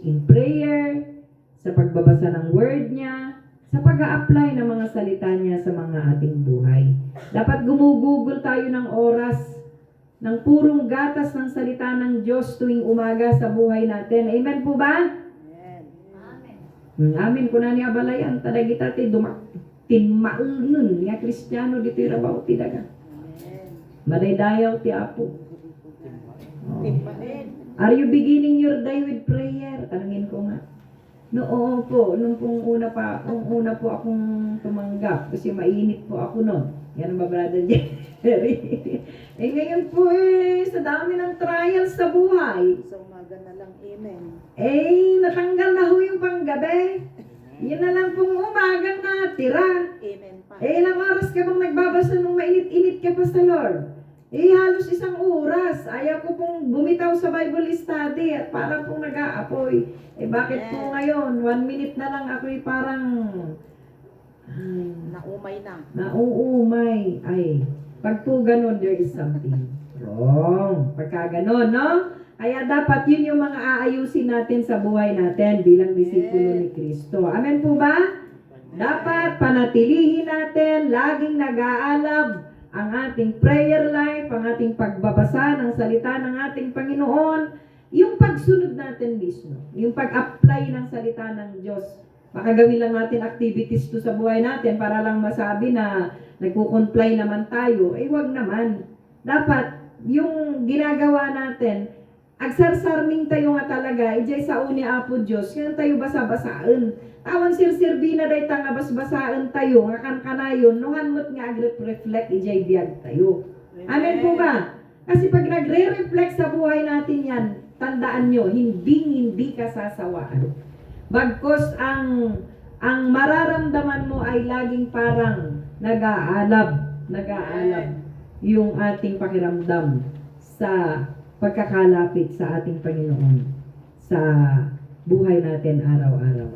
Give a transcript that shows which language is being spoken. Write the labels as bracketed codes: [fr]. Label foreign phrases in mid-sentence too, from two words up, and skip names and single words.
[en] In prayer, [tl] sa pagbabasa ng Word niya, sa pag-a-apply ng mga salita niya sa mga ating buhay. Dapat gumugugol tayo ng oras ng purong gatas ng salita ng Diyos tuwing umaga sa buhay natin. Amen po ba? Amen. [ilo] Amen ko na ni abalayan. Tadagita ti tinmaulun nga Kristiyano dito irabaw ti daga. Madaydayaw ti Apo. [en] Are you beginning your day with prayer? [tl] Tanungin ko nga. Noon po, nung una po akong tumanggap, kasi mainit po ako noon. Yan ba, Brother Jerry? Ngayon po sa dami ng trials sa buhay, Sa umaga na lang, amen. natanggal na ho yung panggabi. Yun na lang pong umagang natira. Amen pa. Ilang oras ka bang nagbabasa nung mainit-init ka pa sa Lord? Halos 1 oras. Ayaw ko pong bumitaw sa Bible study at parang pong nag-aapoy. Bakit po ngayon? 1 minute na lang ako'y parang Naumay na. nauumay. Pag po ganun, [en] there is something wrong. [tl] Pagka ganun, no? Kaya dapat yun yung mga aayusin natin sa buhay natin bilang disipulo ni Kristo. Amen po ba? Dapat panatilihin natin, laging nag-aalab ang ating prayer life, ang ating pagbabasa ng salita ng ating Panginoon, yung pagsunod natin mismo, yung pag-apply ng salita ng Diyos. Baka gawin lang natin activities to sa buhay natin para lang masabi na nagko-comply naman tayo. Wag naman. Dapat yung ginagawa natin, [ilo] agsarsarming tayo nga talaga, ijay sa uni apo Diyos, kaya tayo basa-basaan. Tawan sir-serbi na day nga basbasaan tayo, nga kan-kanayon, nuhan mo't nga agrep-reflect, ijay biyag tayo. [tl] Amen po ba? Kasi pag nagre-reflect sa buhay natin yan, tandaan nyo, hindi ka sasawaan. Bagkos ang mararamdaman mo ay laging parang nag-aalab yung ating pakiramdam sa pagkakalapit sa ating Panginoon sa buhay natin araw-araw.